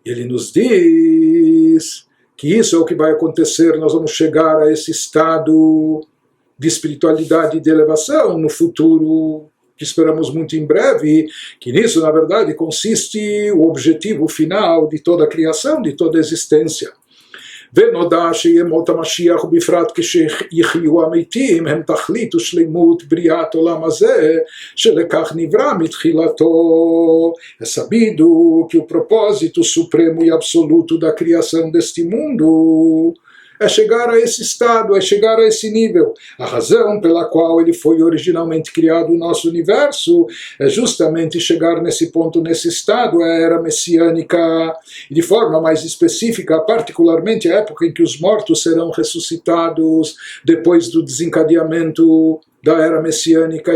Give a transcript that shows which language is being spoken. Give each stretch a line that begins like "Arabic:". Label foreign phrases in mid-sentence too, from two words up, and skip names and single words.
Portuguese: Ele nos diz que isso é o que vai acontecer, nós vamos chegar a esse estado de espiritualidade e de elevação no futuro, que esperamos muito em breve, que nisso, na verdade, consiste o objetivo final de toda a criação, de toda a existência.
Hebrew: ונודע שימות המשיח ובפרט כשיחיו המתים הם תכלית ושלמות בריאת עולם הזה שלכך נברא מתחילתו.
Portuguese: É sabido que o propósito supremo e absoluto da criação deste mundo é chegar a esse estado, é chegar a esse nível. A razão pela qual ele foi originalmente criado o nosso universo é justamente chegar nesse ponto, nesse estado, a era messiânica, e de forma mais específica, particularmente a época em que os mortos serão ressuscitados depois do desencadeamento da era messiânica.